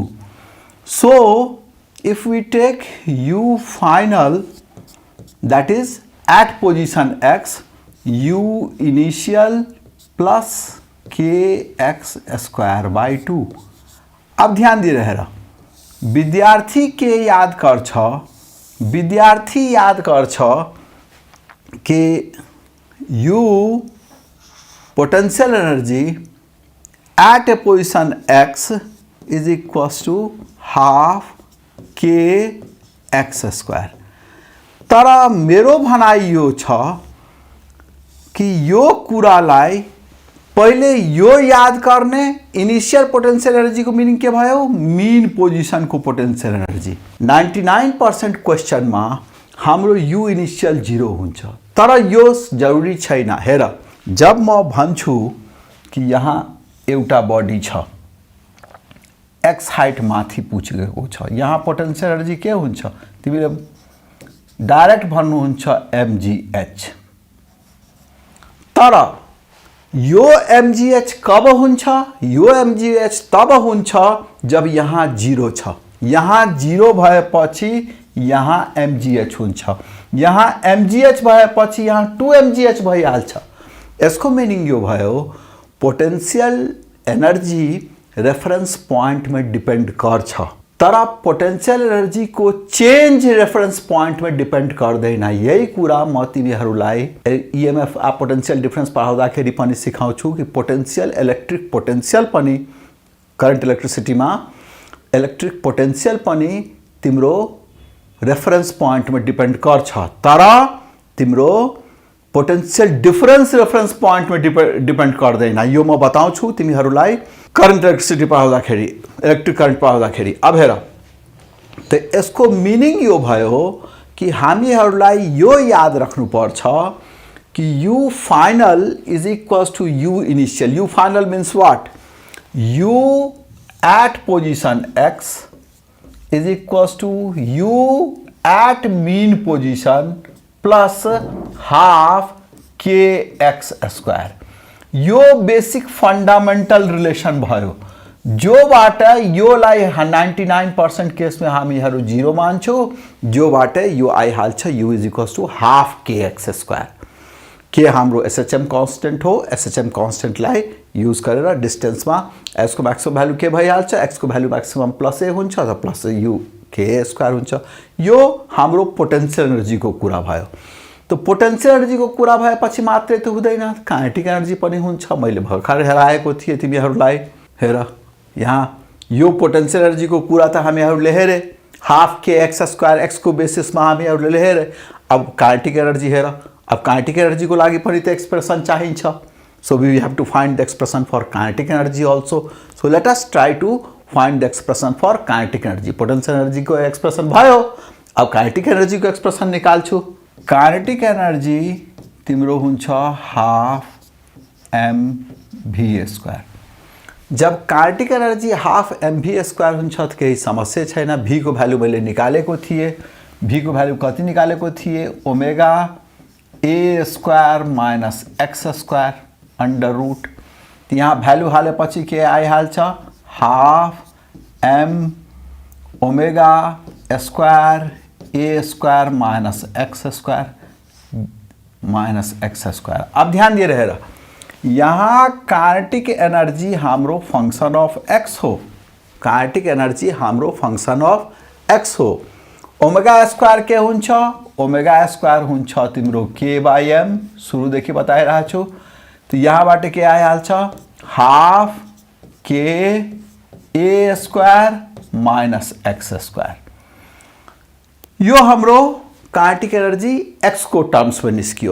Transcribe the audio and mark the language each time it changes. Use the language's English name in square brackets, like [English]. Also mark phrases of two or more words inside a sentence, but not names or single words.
[English] So if we take u final, that is at position x, u initial plus kx²/2. [Hindi] अब ध्यान दे रहे विद्यार्थी के याद कर कि [English] u potential energy at a position x is equals to half kx². [Nepali] तर मेरो भनाइ यो छ कि यो कुरालाई पहिले यो याद गर्ने, [English] initial potential energy [Nepali] को मीनिंग के भयो, [English] mean position [Nepali] को [English] potential energy. [Nepali] 99% क्वेश्चन में हाम्रो [English] u initial [Nepali] 0 हुन्छ, तर यो जरूरी छैन. हेर, जब म भन्छु कि यहाँ एउटा बॉडी छ, [English] x height [Nepali] माथि पुगेको छ, यहाँ [English] potential energy [Nepali] के हुन्छ, तिमीले डाइरेक्ट भन्नुहुन्छ mgh. तर यो mgh कब हुन्छ, यो mgh तब हुन्छ जब यहाँ 0 छ. यहाँ 0 भएपछि यहाँ mgh हुन्छ, यहाँ mgh भएपछि यहाँ 2mgh भइहाल्छ. यसको मिनिंग यो भयो [English] potential energy reference point [Nepali] में डिपेंड गर्छ, तर [English] potential energy [Nepali] को [English] change reference point [Nepali] में डिपेंड गर्दैन. यही कुरा म तिमीहरूलाई [English] EMF potential difference [Nepali] पढाउँदाखेरि पनि सिकाउँछु कि [English] potential electric potential [Nepali] पनि [English] current electricity [Nepali] में [English] electric potential [Nepali] पनि तिम्रो [English] reference point [Nepali] में डिपेंड गर्छ, तर तिम्रो [English] potential difference reference point [Nepali] में डिपेंड गर्दैन. यो म बताउँछु तिमीहरूलाई [English] current electricity [Nepali] पढाउँदाखेरि, [English] electric current [Nepali] पढाउँदाखेरि. अब हेर, तो यसको मिनिंग यो भयो कि हामीहरूलाई यो याद राख्नुपर्छ कि [English] u final is equals to u initial. u final means what? u at position x is equals to u at mean position plus half kx². [Nepali] यो [English] basic fundamental relation [Nepali] भयो, जो बाट यो लाई 99% केस में हामीहरू 0 मान्छौ, जो बाट यो आइहाल्छ [English] u is equals to half kx². [Nepali] के हाम्रो [English] SHM constant [Nepali] हो, [English] SHM constant [Nepali] लाई यूज गरेर डिस्टेंस में x को [English] maximum value [Nepali] के भइहाल्छ, x को भ्यालु [English] maximum plus a [Nepali] हुन्छ, त [English] plus u k² [Nepali] हुन्छ. यो हाम्रो [English] potential energy [Nepali] को कुरा भयो. तो [English] potential energy [Nepali] को कुरा भएपछि मात्रै त हुँदैन, [English] kinetic energy [Nepali] पनि हुन्छ. मैले भर्खर हेराएको थिएँ तिमीहरूलाई. हेर, यहाँ यो [English] potential energy [Nepali] को कुरा त हामीहरूले हेरे, [English] half kx² x [Nepali] को बेसिसमा हामीहरूले हेरे. अब [English] kinetic energy [Nepali] हेर, अब [English] kinetic energy [Nepali] को लागि पनि त एक्सप्रेसन चाहिन्छ. [English] So we have to find the expression for kinetic energy also. So let us try to find the expression for kinetic energy. potential energy [Nepali] को एक्सप्रेसन भयो, अब [English] kinetic energy [Nepali] को एक्सप्रेसन निकाल्छु. [English] kinetic energy [Nepali] तिम्रो हुन्छ [English] half mv². [Nepali] जब [English] kinetic energy half mv² [Nepali] हुन्छ त केही समस्या छैन. v को भ्यालु मैले निकालेको थिएँ. v को भ्यालु कति निकालेको थिएँ, [English] omega a² minus x² under root. [Nepali] यहाँ भ्यालु हालेपछि के आइहाल्छ, [English] half m omega square a² minus x² minus x² माइनस x². [Nepali] अब ध्यान दिए रहे, यहाँ [English] kinetic energy [Nepali] हाम्रो [English] function of x [Nepali] हो, [English] kinetic energy [Nepali] हाम्रो [English] function of x [Nepali] हो. ओमेगा² के हुन्छ, ओमेगा² हुन्छ तिम्रो k/m. सुरुदेखि बताइरहेको छु. तो यहाँबाट के आइहाल्छ, [English] half k a² minus x². [Nepali] यो हाम्रो [English] kinetic energy [Nepali] x को टर्म्स में निस्कियो.